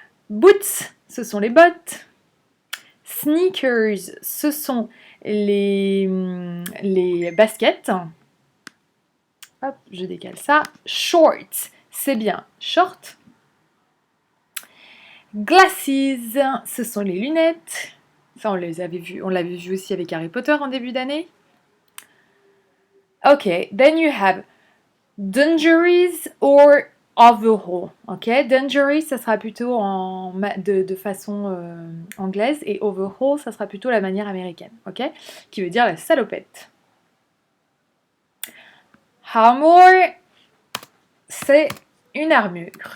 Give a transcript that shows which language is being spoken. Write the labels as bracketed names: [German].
[French] Boots, ce sont les bottes. Sneakers, ce sont les baskets. Hop, je décale ça. Shorts, c'est bien short. Glasses, ce sont les lunettes. Ça, on l'avait vu aussi avec Harry Potter en début d'année. [English] Ok, then you have dungarees or overhaul. [French] Ok, dungarees, ça sera plutôt de façon anglaise et overhaul, ça sera plutôt la manière américaine. Ok, qui veut dire la salopette. Armor, c'est une armure.